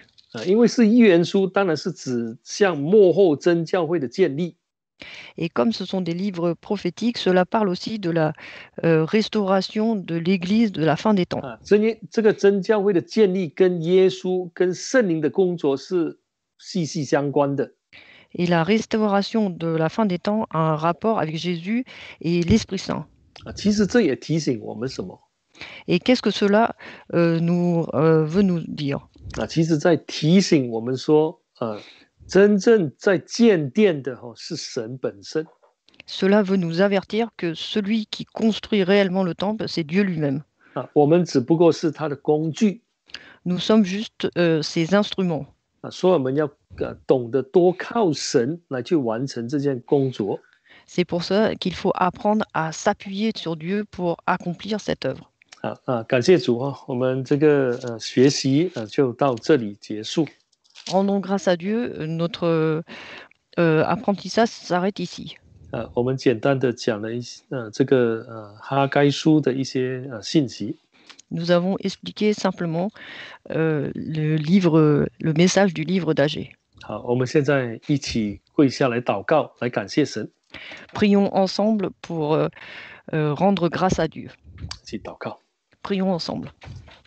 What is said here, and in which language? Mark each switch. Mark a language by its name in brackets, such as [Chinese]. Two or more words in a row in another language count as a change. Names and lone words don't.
[Chinese] 因为是预言书，当然是指向末后真教会的建立。 [French] Et comme ce sont des livres prophétiques, cela parle aussi de la restauration de l'Église de la fin des temps. [Chinese] 这个真教会的建立跟耶稣跟圣灵的工作是息息相关的。 [French] Et la restauration de la fin des temps a un rapport avec Jésus et l'Esprit Saint. [Chinese] 其实这也提醒我们什么？ [French] Et qu'est-ce que cela veut nous dire? [Chinese] 其实在提醒我们说，真正在建殿的是神本身。 [French] Cela veut nous avertir que celui qui construit réellement le temple, c'est Dieu lui-même. [Chinese] 我们只不过是他的工具。 [French] Nous sommes juste ses instruments. [Chinese] 所以我们要懂得多靠神来去完成这件工作。 [French] C'est pour ça qu'il faut apprendre à s'appuyer sur Dieu pour accomplir cette œuvre. [Chinese] 感谢主我们这个学习就到这里结束。 [French] Rendons grâce à Dieu, notre apprentissage s'arrête ici. [Chinese] 我们简单的讲了这个哈该书的一些信息。 [French] Nous avons expliqué simplement le message du livre d'Agé. [Chinese] 好，我们现在一起跪下来祷告，来感谢神。 [French] Prions ensemble pour rendre grâce à Dieu. [Chinese] 一起祷告。 [French] Prions ensemble.